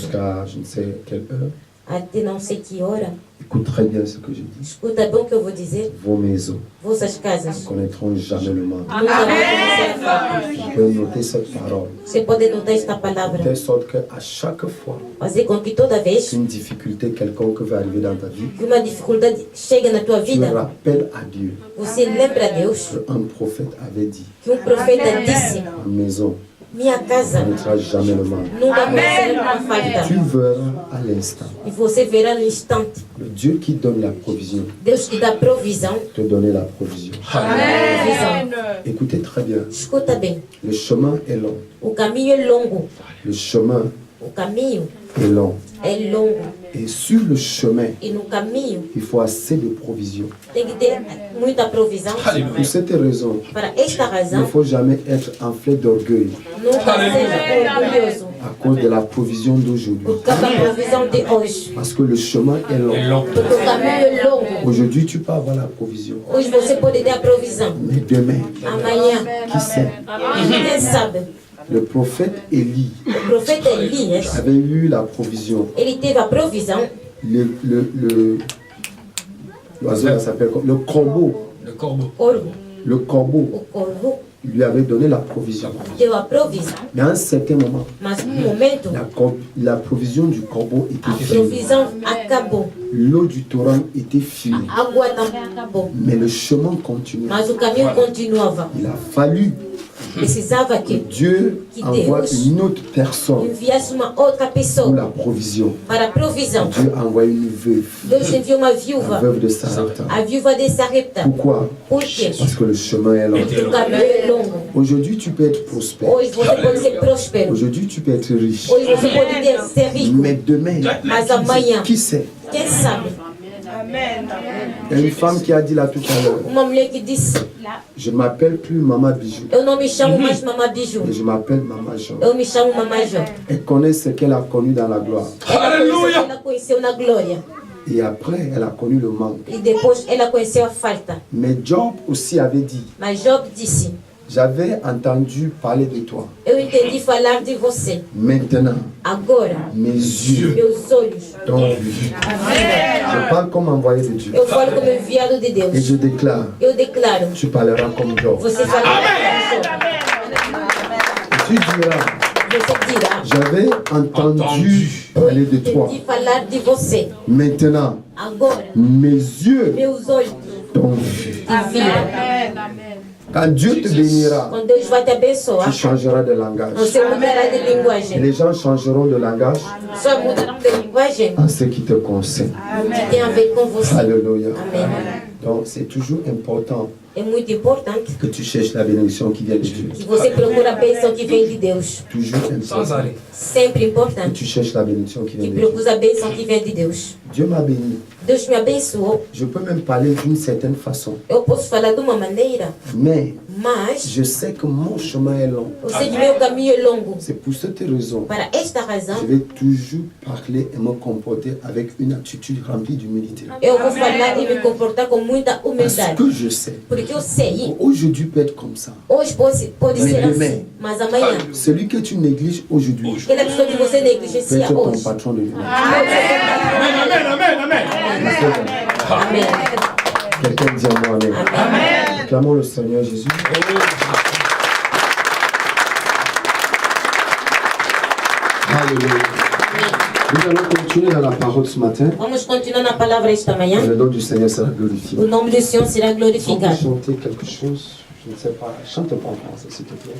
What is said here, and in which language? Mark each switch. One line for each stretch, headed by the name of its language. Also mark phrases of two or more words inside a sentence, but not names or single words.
French: jusqu'à je ne sais quelle heure,
Portuguese: até não sei que hora,
French: écoute très bien ce que je dis.
Portuguese: escuta bem o que eu vou dizer.
French: Vos maisons
Portuguese: Vossas
French: ne
Portuguese: casas
French: connaîtront jamais le manque.
Portuguese: nunca vão conhecer a falta.
French: Vous pouvez noter cette parole.
Portuguese: Você pode notar esta
French: De
Portuguese: palavra.
French: telle sorte qu'à chaque fois
Portuguese: Fazer com que toda vez
French: qu'une difficulté quelconque va arriver dans ta vie,
Portuguese: que uma dificuldade chega na tua
French: tu
Portuguese: vida,
French: rappelles à Dieu.
Portuguese: você lembra a Deus
French: Un prophète avait dit,
Portuguese: que profeta disse,
French: ma maison
Portuguese: minha casa
French: ne connaîtra jamais le manque.
Portuguese: nunca conhecerá uma
French: Tu
Portuguese: falta.
French: verras à l'instant.
Portuguese: E você verá no instante,
French: Le Dieu qui donne la provision
Portuguese: Deus que dá provisão,
French: te donner la provision.
Portuguese: provisão.
French: Écoutez très bien,
Portuguese: Escuta bem,
French: le chemin est long.
Portuguese: o caminho é longo,
French: Le chemin
Portuguese: o caminho
French: est long.
Portuguese: é longo.
French: Et sur le chemin,
Portuguese: E no caminho
French: il faut assez de provision.
Portuguese: tem que ter muita provisão.
French: Pour cette raison,
Portuguese: Para esta
French: il ne
Portuguese: razão,
French: faut jamais être enflé d'orgueil
Portuguese: nunca seja orgulhoso
French: à cause de la provision d'aujourd'hui.
Portuguese: por causa da provisão de hoje.
French: Parce que le chemin est long.
Portuguese: Porque o caminho é longo.
French: Aujourd'hui, tu peux avoir la provision.
Portuguese: Hoje você pode ter a provisão.
French: Mais demain,
Portuguese: Amanhã,
French: qui sait?
Portuguese: quem sabe?
French: Le prophète Élie
Portuguese: O profeta Elias,
French: avait eu la provision.
Portuguese: ele teve a provisão.
French: L'oiseau là s'appelle le corbeau. Le corbeau.
Portuguese: Corvo,
French: Le corbeau
Portuguese: o corvo
French: lui avait donné la provision.
Portuguese: deu a provisão.
French: Mais à un certain moment,
Portuguese: Mas no momento,
French: la provision du corbeau
Portuguese: a
French: était finie.
Portuguese: provisão acabou.
French: L'eau du torrent était finie.
Portuguese: A água também acabou.
French: Mais le chemin continuait.
Portuguese: Mas o caminho continuava.
French: Il a fallu
Portuguese: Precisava
French: que
Portuguese: que
French: Dieu envoie une autre personne
Portuguese: enviasse uma outra
French: pour
Portuguese: pessoa
French: la provision.
Portuguese: para a provisão.
French: Dieu a envoyé une veuve,
Portuguese: Deus enviou uma
French: la
Portuguese: viúva,
French: veuve de Sarepta.
Portuguese: a viúva de Sarepta.
French: Pourquoi?
Portuguese: Por quê?
French: Parce que le chemin est long.
Portuguese: O caminho é longo.
French: Aujourd'hui, tu peux être prospère.
Portuguese: Hoje você pode ser próspero.
French: Aujourd'hui, tu peux être riche.
Portuguese: Hoje você pode ser rico.
French: Mais demain,
Portuguese: Mas amanhã,
French: qui sait?
Portuguese: quem sabe?
French: Il y a une femme qui a dit là tout à l'heure,
Portuguese: Uma mulher que disse:
French: je ne m'appelle plus Maman Bijou,
Portuguese: eu não me chamo mais Mamã Biju,
French: mais je m'appelle Maman Jean.
Portuguese: eu me chamo Mamã Jó.
French: Elle connaît ce qu'elle a connu dans la gloire.
Portuguese: Ela conheceu na glória.
French: Et après, elle a connu le manque.
Portuguese: E depois ela conheceu a falta.
French: Mais Job aussi avait dit,
Portuguese: Mas Job disse:
French: j'avais entendu parler de toi.
Portuguese: eu entendi falar de você.
French: Maintenant,
Portuguese: Agora,
French: mes yeux
Portuguese: meus olhos
French: t'ont vu. Je parle comme envoyé de Dieu.
Portuguese: eu falo como enviado de
French: Et
Portuguese: Deus.
French: je déclare,
Portuguese: Eu declaro:
French: tu parleras comme Job.
Portuguese: você falará como Job.
French: Tu diras,
Portuguese: Você dirá:
French: j'avais entendu parler de toi.
Portuguese: entendi falar de você.
French: Maintenant,
Portuguese: Agora,
French: mes yeux
Portuguese: meus olhos
French: t'ont vu.
Portuguese: te viram.
French: Quand Dieu te bénira,
Portuguese: Quando Deus vai te abençoar,
French: tu changeras de langage.
Portuguese: você mudará de
French: Et
Portuguese: linguagem.
French: les gens changeront de langage
Portuguese: Só mudarão de linguagem
French: en ce qui te concerne.
Portuguese: que tem a ver com você.
French: Alléluia.
Portuguese: Amém.
French: Donc, c'est toujours important
Portuguese: É muito importante
French: que tu cherches la bénédiction qui vient de Dieu.
Portuguese: que você procure a bênção que vem de Deus.
French: Toujours important
Portuguese: Sempre
French: que
Portuguese: importante
French: tu cherches la bénédiction qui
Portuguese: que
French: vient de Dieu.
Portuguese: procure a bênção que vem de Deus.
French: Dieu m'a béni.
Portuguese: Deus me abençoou.
French: Je peux même parler d'une certaine façon.
Portuguese: Eu posso falar de uma maneira,
French: Mais
Portuguese: mas
French: je sais que mon chemin est long.
Portuguese: eu sei que meu caminho é longo.
French: C'est pour cette raison
Portuguese: Para esta razão,
French: je vais toujours parler et me comporter avec une attitude remplie d'humilité.
Portuguese: eu vou falar e me comportar com muita
French: Parce
Portuguese: humildade.
French: que je sais
Portuguese: Porque eu sei,
French: qu'aujourd'hui peut être comme ça.
Portuguese: hoje pode ser assim, mas amanhã,
French: Celui que tu négliges aujourd'hui
Portuguese: aquela pessoa que você
French: peut
Portuguese: negligencia
French: être ton
Portuguese: hoje,
French: patron de journée.
Portuguese: amém.
French: Quelqu'un dit à moi Amen.
Portuguese: Amém.
French: Clamons le Seigneur Jésus.
Portuguese: Alléluia.
French: Nous allons continuer dans la parole ce matin.
Portuguese: Vamos continuar na palavra esta manhã.
French: Et le nom du Seigneur sera glorifié.
Portuguese: O nome do Senhor será
French: On peut
Portuguese: glorificado.
French: chanter quelque chose, je ne sais pas. Chante pas en français, s'il te plaît.